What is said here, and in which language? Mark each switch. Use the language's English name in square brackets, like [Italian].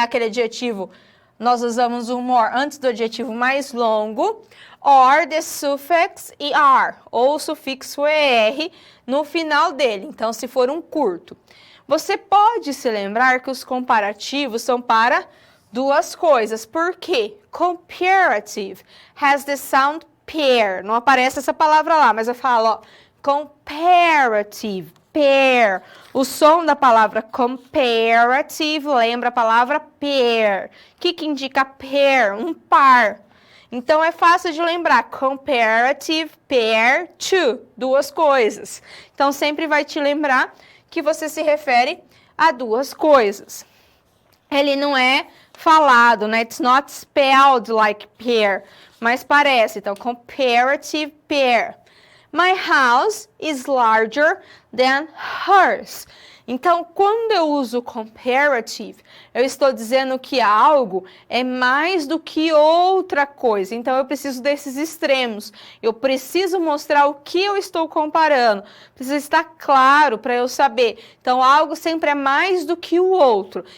[Portuguese] Aquele adjetivo, nós usamos o more antes do adjetivo mais longo, [English] or the suffix er, [Portuguese] ou o sufixo er no final dele, então se for um curto. Você pode se lembrar que os comparativos são para duas coisas. Por quê? [English] Comparative has the sound pair. [Portuguese] Não aparece essa palavra lá, mas eu falo, ó, comparative, pair. O som da palavra comparative lembra a palavra pair. O que indica pair? Um par. Então, é fácil de lembrar. [English] Comparative, pair, to. [Portuguese] Duas coisas. Então, sempre vai te lembrar que você se refere a duas coisas. Ele não é falado, né? [English] It's not spelled like pear, [Portuguese] mas parece. Então, [English] comparative pair. My house is larger than hers. [Portuguese] Então, quando eu uso comparative, eu estou dizendo que algo é mais do que outra coisa. Então, eu preciso desses extremos. Eu preciso mostrar o que eu estou comparando. Precisa estar claro para eu saber. Então, algo sempre é mais do que o outro.